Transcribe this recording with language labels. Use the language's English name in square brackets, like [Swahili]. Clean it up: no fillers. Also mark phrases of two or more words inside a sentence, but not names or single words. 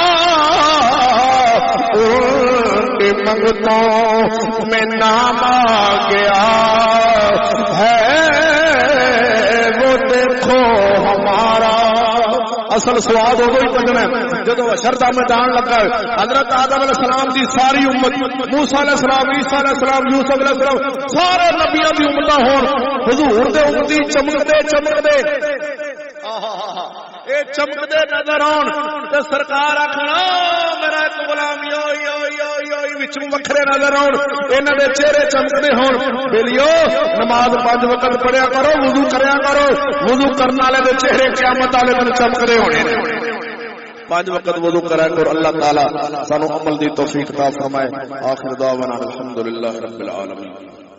[Urdu] ان کے منگتوں میں نام آ گیا ہے وہ دیکھو [Punjabi] ہمارا اصل سواد ادو ہی پڑھنا ہے جدو حشر دا میدان لگا ہے حضرت آدم علیہ السلام دی ساری امت موسیٰ علیہ السلام عیسیٰ علیہ السلام یوسف علیہ السلام سارے نبیاں دی امتاں ہون حضور دے امتی چمکدے اے چمکدے نظر آن تے سرکار آکھنا میرا ایک غلام یو وچوں وکھرے نظر آن انہاں دے چہرے چمکدے ہون بیلیو نماز 5 وقت پڑھیا کرو وضو کریا کرو وضو کرن والے دے چہرے قیامت والے دن چمکدے ہونے نے 5 وقت وضو کرا کر اللہ تعالی سانو عمل دی توفیق عطا فرمائے [Arabic] آخر دعوانا الحمدللہ رب العالمین